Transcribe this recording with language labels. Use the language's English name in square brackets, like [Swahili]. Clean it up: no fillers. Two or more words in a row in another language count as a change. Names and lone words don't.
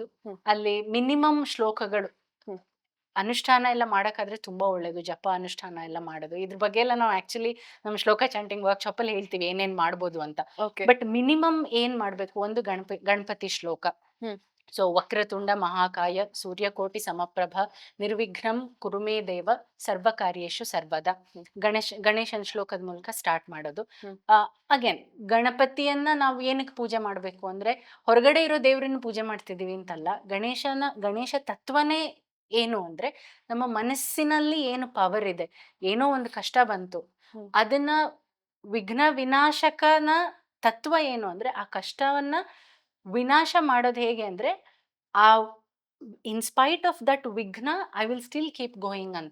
[Kannada] ಅಲ್ಲಿ ಮಿನಿಮಮ್ ಶ್ಲೋಕಗಳು ಅನುಷ್ಠಾನ ಎಲ್ಲ ಮಾಡಕ್ಕಾದ್ರೆ ತುಂಬಾ ಒಳ್ಳೇದು. ಜಪ ಅನುಷ್ಠಾನ ಎಲ್ಲ ಮಾಡೋದು, ಇದ್ರ ಬಗ್ಗೆ ಎಲ್ಲ ನಾವು ಆಕ್ಚುಲಿ ನಮ್ಮ ಶ್ಲೋಕ [English] chanting workshop [Kannada] ಅಲ್ಲಿ ಹೇಳ್ತೀವಿ ಏನೇನ್ ಮಾಡ್ಬೋದು ಅಂತ. [English] but minimum [Kannada] ಏನ್ ಮಾಡ್ಬೇಕು, ಒಂದು ಗಣಪತಿ ಶ್ಲೋಕ. [Sanskrit] ಸೊ ವಕ್ರತುಂಡ ಮಹಾಕಾಯ ಸೂರ್ಯಕೋಟಿ ಸಮಪ್ರಭ ನಿರ್ವಿಘ್ನಂ ಕುರುಮೇ ದೇವ ಸರ್ವ ಕಾರ್ಯೇಶು ಸರ್ವದ. [Kannada] ಗಣೇಶನ್ ಶ್ಲೋಕದ ಮೂಲಕ ಸ್ಟಾರ್ಟ್ ಮಾಡೋದು. ಅಗೇನ್ ಗಣಪತಿಯನ್ನ ನಾವು ಏನಕ್ಕೆ ಪೂಜೆ ಮಾಡ್ಬೇಕು ಅಂದ್ರೆ ಹೊರಗಡೆ ಇರೋ ದೇವ್ರನ್ನ ಪೂಜೆ ಮಾಡ್ತಿದೀವಿ ಅಂತಲ್ಲ. ಗಣೇಶ ತತ್ವನೇ ಏನು ಅಂದ್ರೆ ನಮ್ಮ ಮನಸ್ಸಿನಲ್ಲಿ ಏನು ಪವರ್ ಇದೆ, ಏನೋ ಒಂದು ಕಷ್ಟ ಬಂತು, ಅದನ್ನ ವಿಘ್ನ ವಿನಾಶಕನ ತತ್ವ ಏನು ಅಂದ್ರೆ ಆ ಕಷ್ಟವನ್ನ ವಿನಾಶ ಮಾಡೋದು ಹೇಗೆ ಅಂದ್ರೆ ಆ [English] in spite of that [Kannada] ವಿಘ್ನ [English] I will still keep going [Kannada] ಅಂತ.